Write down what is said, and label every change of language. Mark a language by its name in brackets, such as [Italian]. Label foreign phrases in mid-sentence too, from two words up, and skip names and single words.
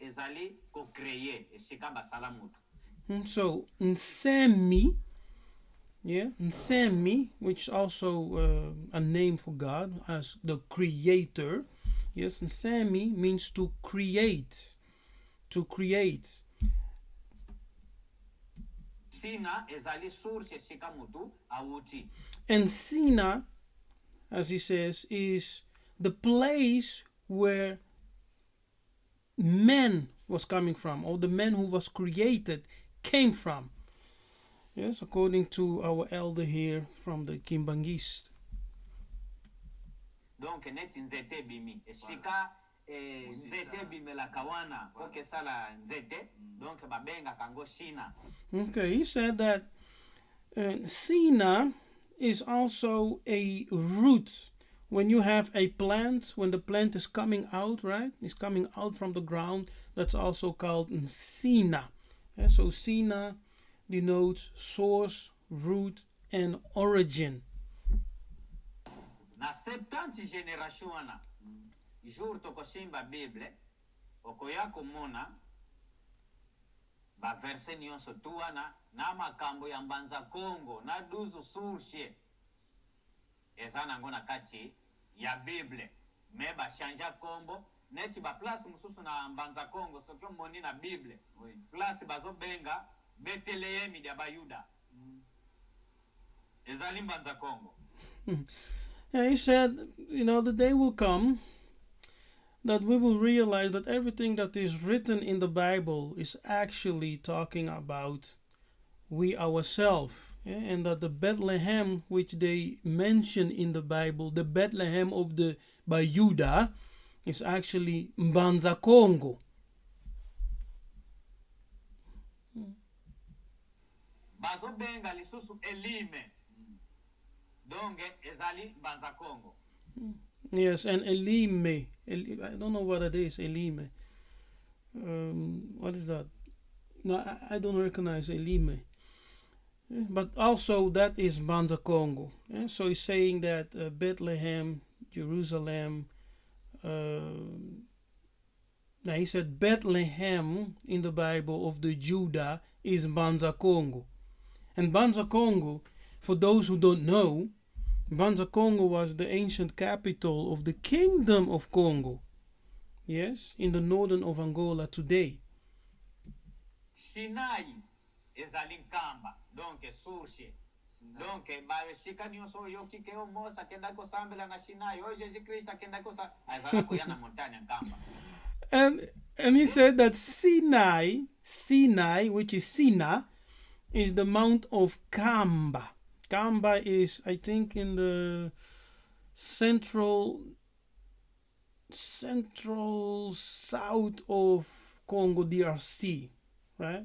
[English] So Nsemi Yeah, Nsemi, which is also a name for God as the creator. Yes, Nsemi means to create. To create. [Lingala] Sina ezali source esika mutu awuti. [English] And Sina, as he says, is the place where man was coming from, or the man who was created came from. Yes, according to our elder here from the Kimbangist. [Lingala] Donc neti nzete bimi esika nzete bimela kawana koke sala nzete donc babenga kango Sina. [English] Okay, he said that Sina is also a root. When you have a plant, when the plant is coming out, right? It's coming out from the ground. That's also called Sina. Yeah, so Sina denotes source, root, and origin. [Lingala] Na 70 generation wana jour tokosimba Bible okoya komona baverse nyonso tu wana na makambo ya mbanza Kongo na 12 source eza nango na kati ya Bible me bashanja kombo neti baplace mosusu na mbanza Kongo soki omoni na Bible place bazobenga Betelehemi ya Bayuda ezali mbanza Kongo. [English] Yeah, he said, the day will come that we will realize that everything that is written in the Bible is actually talking about we ourselves. Yeah? And that the Bethlehem which they mention in the Bible, the Bethlehem of the Bayuda, is actually Mbanza Kongo. [Lingala] Bazobenga lisusu Elime. Donge ezali Mbanza Kongo. [English] Yes, and Elime. I don't know what it is, Elime. What is that? No, I don't recognize Elime. But also that is Mbanza Kongo. Yeah? So he's saying that Bethlehem, Jerusalem. Now he said Bethlehem in the Bible of the Judah is Mbanza Kongo. And Mbanza Kongo, for those who don't know, Mbanza Kongo was the ancient capital of the Kingdom of Congo. Yes, in the northern of Angola today. [Lingala] Sinai ezali nkamba, donc source. Donc bashika nyonso yoki ke omosa kenda ko sambela na Sinai, o Jesus Christ kenda ko sa azala ko yana montagne nkamba. [English] And he said that Sinai, which is Sina, is the mount of Kamba. Kamba is, I think, in the central south of Congo DRC, right?